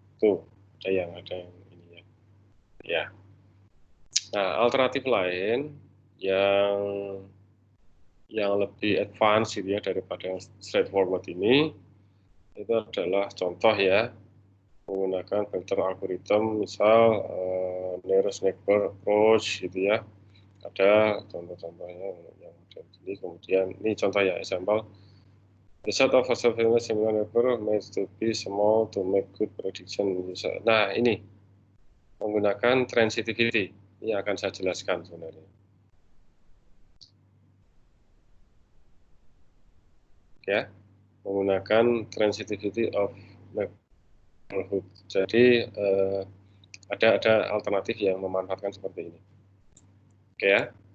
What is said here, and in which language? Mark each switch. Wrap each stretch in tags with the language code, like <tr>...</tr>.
<id>Itu ada yang ini ya. Ya. Nah, alternatif lain yang lebih advance gitu ya daripada yang straightforward ini, itu adalah contoh ya, menggunakan filter algoritma, misal nearest neighbor approach gitu ya. Ada contoh-contohnya yang ada di sini. Kemudian ini contoh ya, example.</id> <en>The set of observable similar neighbor needs to be small to make good prediction.</en> <id>Nah ini menggunakan transitivity. Ini akan saya jelaskan sebenarnya. Ya, menggunakan transitivity of neighborhood. Jadi ada alternatif yang memanfaatkan seperti ini. Oke ya.</id>